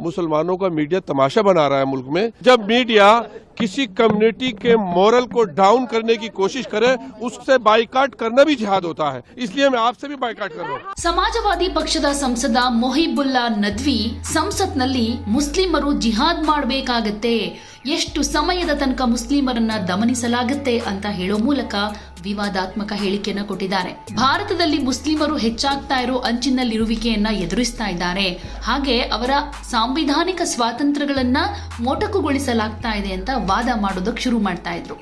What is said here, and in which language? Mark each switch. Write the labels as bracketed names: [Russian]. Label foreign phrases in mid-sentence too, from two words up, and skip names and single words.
[Hindi] मुसलमानों का मीडिया तमाशा बना रहा है मुल्क में। जब मीडिया किसी कम्युनिटी के मोरल को डाउन करने की कोशिश करे, उससे बाइकाट करना भी जिहाद होता है। इसलिए मैं आपसे भी बाइकाट कर रहा हूँ। [Kannada] ಸಮಾಜವಾದಿ ಪಕ್ಷದ ಸಂಸದ ಮೊಹಿಬುಲ್ಲಾ ನದ್ವಿ ಸಂಸತ್ನಲ್ಲಿ ಮುಸ್ಲಿಮರು ಜಿಹಾದ್ ಮಾಡಬೇಕಾಗತ್ತೆ, ಎಷ್ಟು ಸಮಯದ ತನಕ ಮುಸ್ಲಿಮರನ್ನ ದಮನಿಸಲಾಗುತ್ತೆ ಅಂತ ಹೇಳೋ ಮೂಲಕ ವಿವಾದಾತ್ಮಕ ಹೇಳಿಕೆಯನ್ನು ಕೊಟ್ಟಿದ್ದಾರೆ. ಭಾರತದಲ್ಲಿ ಮುಸ್ಲಿಮರು ಹೆಚ್ಚಾಗ್ತಾ ಇರೋ ಅಂಚಿನಲ್ಲಿರುವಿಕೆಯನ್ನ ಎದುರಿಸ್ತಾ ಇದ್ದಾರೆ, ಹಾಗೆ ಅವರ ಸಾಂವಿಧಾನಿಕ ಸ್ವಾತಂತ್ರ್ಯಗಳನ್ನ ಮೊಟಕುಗೊಳಿಸಲಾಗ್ತಾ ಇದೆ ಅಂತ ವಾದ ಮಾಡೋದಕ್ಕೆ ಶುರು ಮಾಡ್ತಾ ಇದ್ರು.